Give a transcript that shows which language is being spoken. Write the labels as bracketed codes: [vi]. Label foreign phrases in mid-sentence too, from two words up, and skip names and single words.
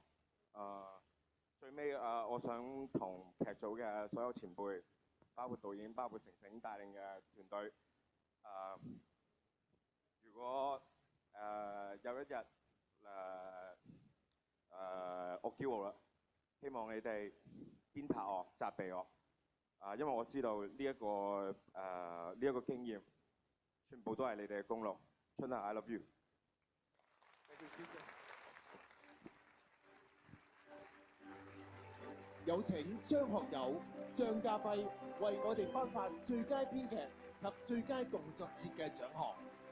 [yue] 最尾我想同劇組嘅所有前輩，包括導演、包括成成帶領嘅團隊，如果有一日我驕傲啦，希望你哋鞭撻我、責備我，因為我知道呢一個經驗，全部都係你哋嘅功勞。春夏 [en] I love you。 [yue] 有請張學友、張家輝為我哋頒發最佳編劇及最佳動作設計獎項。